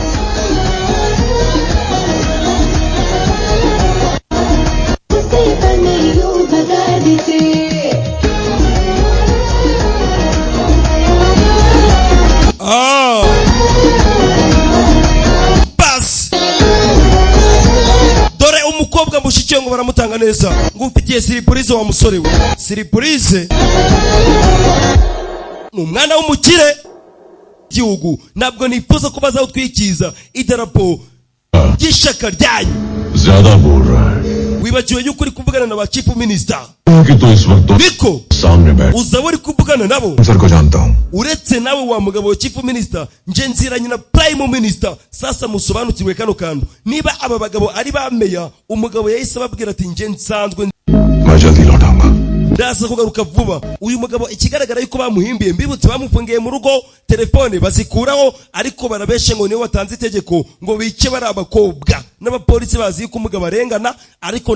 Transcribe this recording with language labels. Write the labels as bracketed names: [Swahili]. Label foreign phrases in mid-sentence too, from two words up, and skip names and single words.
[Hindi] उसे पर नहीं यूं भगा देते [Kinyarwanda] bas dore umukobwa mushiki ngo baramutanga neza ngo ufitiye siripurize wa musore we siripurize umwana w'umukire gihugu ntabwo nifuza ko bazawutwikiza idarapo ry'ishaka ryanyu [Hindi] ज्यादा बोल रहा है [Kinyarwanda] wibagiwe yuko uri kuvugana na ba [English] chief minister [Hindi] क्योंकि तो इस वक्त तो [Kinyarwanda] biko [Hindi] सामने बैठ [Kinyarwanda] uzaba uri kuvugana nabo [Hindi] सर को जानता हूँ [Kinyarwanda] uretse nawe wa mugabo wa [English] chief minister [Kinyarwanda] nje nziranye na [English] prime minister [Kinyarwanda] sasa musobanukirwe kano kantu niba aba bagabo ari ba meya umugabo yahise ababwira ati nje nsanzwe [Hindi] मैं जल्दी लौटाऊंगा [Kinyarwanda] ndaza kugaruka vuba uyu mugabo ikigaragara yuko bamuhimbiye mbibutse bamufungiye mu rugo telefone bazikuraho ariko barabeshe ngo niwe watanze itegeko ngo bice bari abakobwa n'abapolisi bazi yuko umugabo arengana ariko